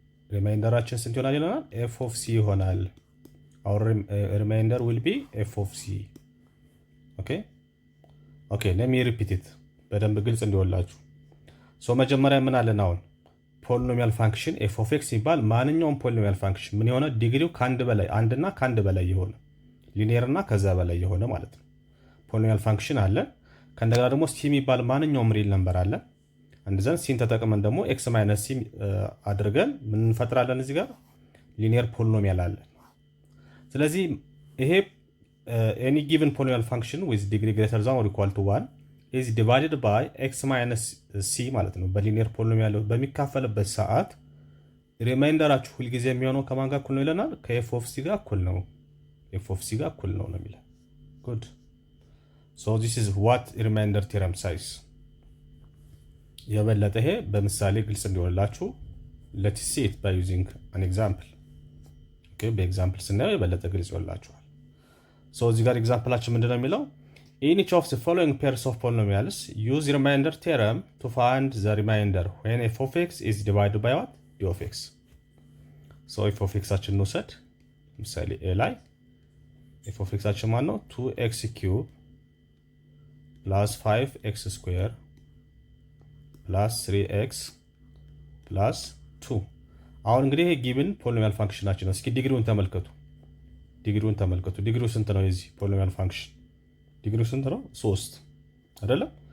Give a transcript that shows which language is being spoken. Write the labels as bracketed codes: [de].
[am] ሪማይንደራችን ስንት ይሆናል ይለናል? f of c ይሆናል። [en] our remainder will be f of c [am] ኦኬ [en] let me repeat it [am] በደንብ ግልጽ እንዲወላችሁ። ሶ መጀመሪያ ምን አለን? አሁን ፖሊኖሚያል ፋንክሽን f of x ሲባል ማንኛውም ፖሊኖሚያል ፋንክሽን ምን የሆነ ዲግሪው ከአንድ በላይ አንድና ከአንድ በላይ የሆነ ሊኒየር እና ከዛ በላይ የሆነ ማለት ነው ፖሊኖሚያል ፋንክሽን አለ። ከእንደገና ደግሞ c የሚባል ማንኛውም ሪል ነምበር አለ። እንደዛን ሲን ተጠቅመን ደግሞ x minus c አድርገን ምን እንፈጥራለን? እዚህ ጋር ሊኒየር ፖሊኖሚያል አለ። ስለዚህ ይሄ [en] any given polynomial function with degree greater than or equal to 1 is divided by x minus c [am] ማለት ነው። በሊኒየር ፖሊኖሚያል በሚካፈልበት ሰዓት ሪማይንደራችሁ ሁልጊዜ የሚሆነው ከማን ጋር እኩል ነው ይለናል? ከኤፍ ኦፍ ሲ ጋር እኩል ነው። ኤፍ ኦፍ ሲ ጋር እኩል ነው የሚለው። [en] ጉድ ሶ ዚስ ኢዝ ዋት ሪማይንደር ቴረም ሳይዝ። [am] የበለጠ ይሄ በምሳሌ ግልጽ እንዲሆንላችሁ [en] ሌትስ ሲ ኢት ባይ ዩዚንግ አን ኤግዛምፕል። [am] ኦኬ በኤግዛምፕል ስናየው የበለጠ ግልጽ ይሆንላችኋል። ሶ እዚህ ጋር ኤግዛምፕላችን ምንድነው የሚለው? [en] In each of the following pairs of polynomials, use remainder theorem to find the remainder when f of x is divided by what? d of x. [am] So f of x አችን እንውሰድ። ምሳሌ a ላይ f of x አችን ማን ነው? [en] 2x cube plus 5x square plus 3x plus 2። [am] አሁን እንግዲህ ይሄ ጊቭን ፖሊኖሚያል ፋንክሽናችን ነው። እስኪ ዲግሪውን ተመልከቱ። ዲግሪው ስንት ነው? የዚህ ፖሊኖሚያል ፋንክሽን ዲግሪው ስንት ነው? 3 አይደለም?